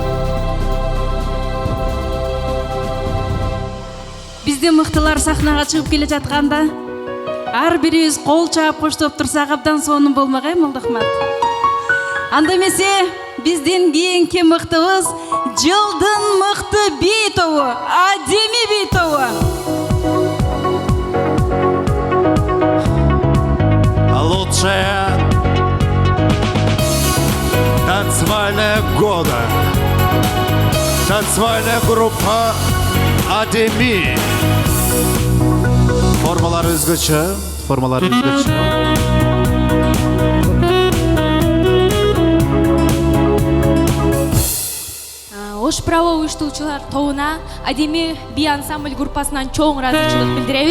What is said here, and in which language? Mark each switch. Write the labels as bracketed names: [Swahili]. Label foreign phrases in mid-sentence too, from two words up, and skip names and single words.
[Kyrgyz] Биздин мыктылар сахнага чыгып келе жатканда ар бирибиз кол чаап коштоп турсак абдан сонун болмок Молдохмат. Анда эмесе биздин кийинки мыктыбыз жылдын мыкты би тобу, Адеми би тобу. [Russian] Лучшая танцевальная года. Танцевальная группа Адеми. [Kyrgyz] Формалары өзгөчө, формалары өзгөчө. Ош Браво уюштуучулар тобуна, Адеми би ансамбль группасынан чоң ыраазычылык билдиребиз.